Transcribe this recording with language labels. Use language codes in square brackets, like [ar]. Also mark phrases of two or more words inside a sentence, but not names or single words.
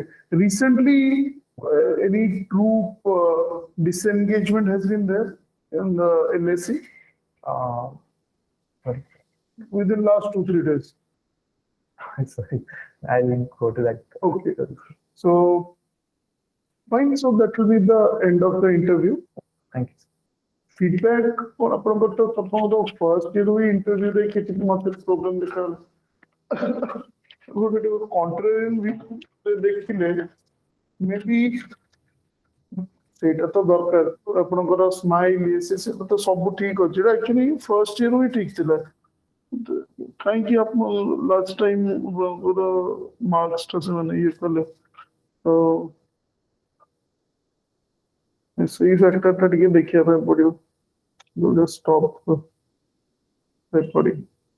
[en] Recently, any troop disengagement has been there in the LAC Sorry, within last 2-3 days. sorry, I didn't go to that. Okay. So, fine. So that will be the end of the interview. Thank you. Feedback on [or] ଆପଣଙ୍କର ତ ପ୍ରଥମତଃ [en] first year [or] ବି interview ରେ କିଛି ମତେ problem ଦେଖାଗଲା ଗୋଟେ [en] contrarian view [or] ଦେଖିଲେ maybe ସେଇଟା ତ ଦରକାର ଆପଣଙ୍କର ସ୍ମାଇଲ୍ ସେଟା ତ ସବୁ ଠିକ ଅଛି [en] actually first year [or] ବି ଠିକ ଥିଲା କାହିଁକି ଆପଣ [en] last time [or] ମାର୍କସଟା ସେମାନେ ଇଏ କଲେ ତ ସେଇ ଫ୍ୟାକ୍ଟରଟା ଟିକେ ଦେଖିବା ପାଇଁ ପଡିବ। [en] Just stop recording.